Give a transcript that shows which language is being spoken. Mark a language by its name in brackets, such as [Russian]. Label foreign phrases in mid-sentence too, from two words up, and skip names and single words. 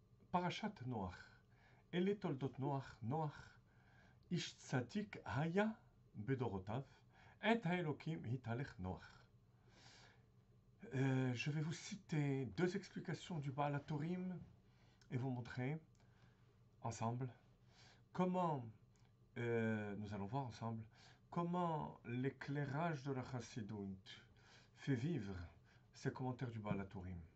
[Hebrew] פרשת נח. אלה תולדות נח, איש צדיק היה בדורותיו, את האלוקים התהלך נח. [French] Je vais vous citer deux explications du Baal HaTurim et vous montrer ensemble comment, nous allons voir ensemble, comment l'éclairage de la Chassidut fait vivre ces commentaires du Baal HaTurim.